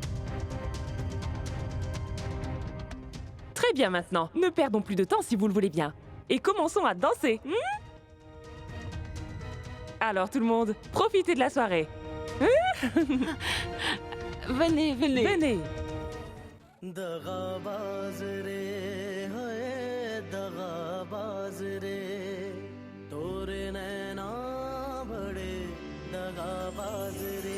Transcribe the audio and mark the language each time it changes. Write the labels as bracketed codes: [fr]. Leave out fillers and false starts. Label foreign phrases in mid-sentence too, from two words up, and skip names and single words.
[fr] Très bien maintenant, ne perdons plus de temps si vous le voulez bien. Et commençons à danser. Alors tout le monde, profitez de la soirée. Venez, venez. Venez. [hi] दगाबाज रे है दगाबाज रे तोरे नैना बड़े दगाबाज